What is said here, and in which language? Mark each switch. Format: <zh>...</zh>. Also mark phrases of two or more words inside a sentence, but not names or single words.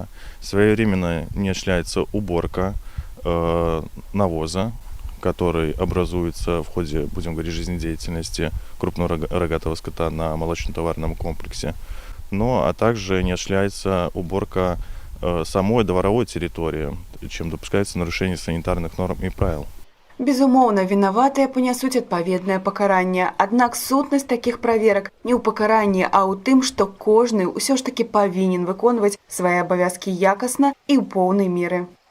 <ru>Своевременно не осуществляется уборка навоза, который образуется в ходе, будем говорить, жизнедеятельности крупного рогатого скота на молочно-товарном комплексе. А также не осуществляется уборка самой дворовой территории, чем допускается нарушение санитарных норм и правил.</ru> <be>Безумоўна, вінаватыя панясуць адпаведнае пакаранне. Аднак сутнасць такіх праверак не ў пакаранні, а ў тым, што кожны ўсё ж такі павінен выконваць свае абавязкі якасна і ў поўнай меры.</be>